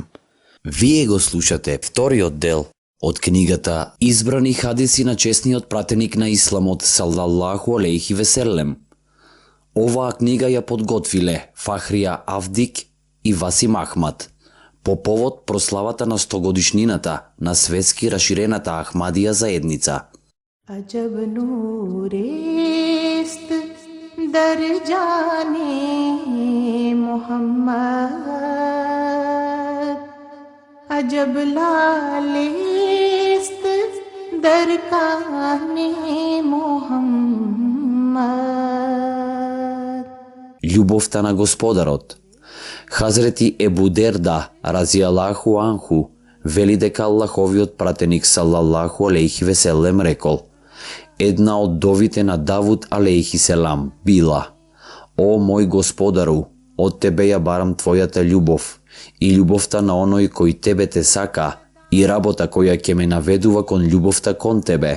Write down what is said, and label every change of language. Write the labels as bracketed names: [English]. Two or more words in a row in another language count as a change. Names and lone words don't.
[Macedonian] Вие го слушате вториот дел од книгата Избрани хадиси на чесниот пратеник на Исламот [Arabic] صلى الله عليه وسلم. [Macedonian] Оваа книга ја подготвиле Фахрија Авдик и Васим Ахмад по повод прославата на 100-годишнината на светски раширената Ахмадија заедница. [Persian] عجب نوریست در جان محمد عجب لعلیست در کان محمد. [Macedonian] Љубовта на Господарот. Хазрети Ебу Дерда [Arabic] رضي الله عنه [Macedonian] вели дека Аллаховиот пратеник [Arabic] صلى الله عليه وسلم [Macedonian] рекол: една од довите на Давуд [Arabic] عليه السلام [Macedonian] била: О мој Господару, од тебе ја барам твојата љубов и љубовта на оној кој тебе те сака и работа која ќе ме наведува кон љубовта кон тебе.